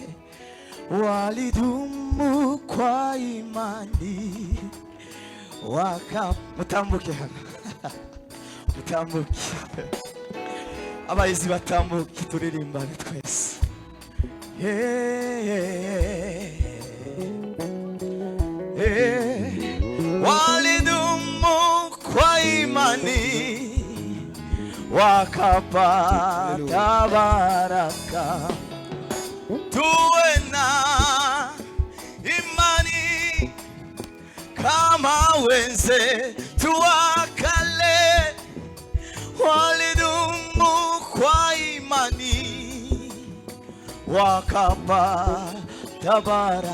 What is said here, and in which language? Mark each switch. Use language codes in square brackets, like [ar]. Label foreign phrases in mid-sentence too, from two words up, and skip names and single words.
[sw] walidumu kwa imani [rw] mutambuke hano mutambuke abayizi batambuke turirimbane twese [sw] walidumu kwa imani wakapata baraka. Tuwe na imani kama wenzetu wa kale walidumu kwa imani wakapata baraka.